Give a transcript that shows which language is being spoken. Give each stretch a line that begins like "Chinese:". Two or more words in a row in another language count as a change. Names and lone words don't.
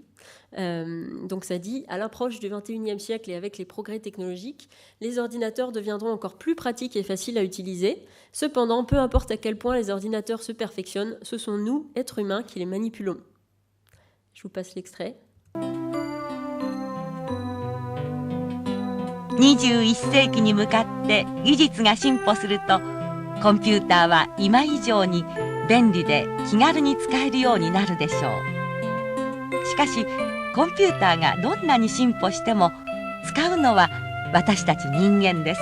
French: Donc ça dit « À l'approche du XXIe siècle et avec les progrès technologiques, les ordinateurs deviendront encore plus pratiques et faciles à utiliser. Cependant, peu importe à quel point les ordinateurs se perfectionnent, ce sont nous, êtres humains, qui les manipulons. » Je vous passe l'extrait.
Japanese: 21世紀に向かって技術が進歩するとコンピューターは今以上に便利で気軽に使えるようになるでしょう。しかしコンピューターがどんなに進歩しても使うのは私たち人間です。